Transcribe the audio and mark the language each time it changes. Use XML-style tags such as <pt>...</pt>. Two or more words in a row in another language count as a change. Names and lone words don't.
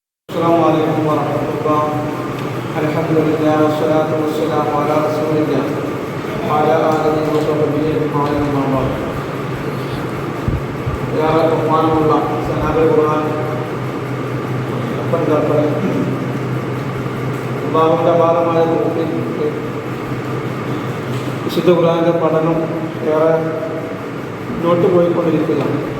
<ar>السلام عليكم ورحمة الله. الحمد لله والصلاة والسلام على رسول الله وعلى آله وصحبه أجمعين أما بعد.</ar> <ml>ഏറെ ബഹുമാനമുള്ള സനാബിൽ ഖുർആൻ പണ്ഡിതരെ, അല്ലാഹുവിന്റെ അപാരമായ തൗഫീഖ് വിശുദ്ധ ഖുർആന്റെ പഠനം ഏറെ മുന്നോട്ട് പോയിക്കൊണ്ടിരിക്കുകയാണ്.</ml>